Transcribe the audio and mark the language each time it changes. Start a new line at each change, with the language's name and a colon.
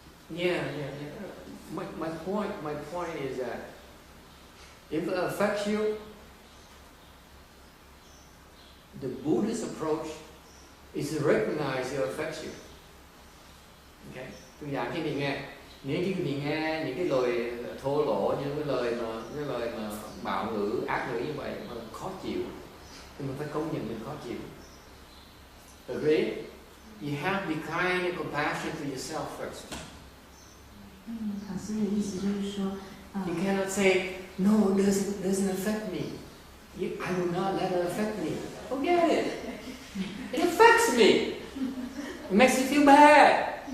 English: Yeah. My point is that if it affects you, the Buddhist approach is to recognize it affects you.
Vietnamese: Okay? Tôi giảng cho mình nghe. Nếu như mình nghe những cái lời thô lỗ, những cái lời mà bạo ngữ, ác ngữ như vậy mà khó chịu, thì mình phải công nhận mình khó chịu.
English: Agree? You have to be kind and compassionate to yourself first.
Chinese: 法师的意思就是说，
English: You cannot say, no, it doesn't affect me. I will not let it affect me. Forget it. It affects me. It makes me feel bad.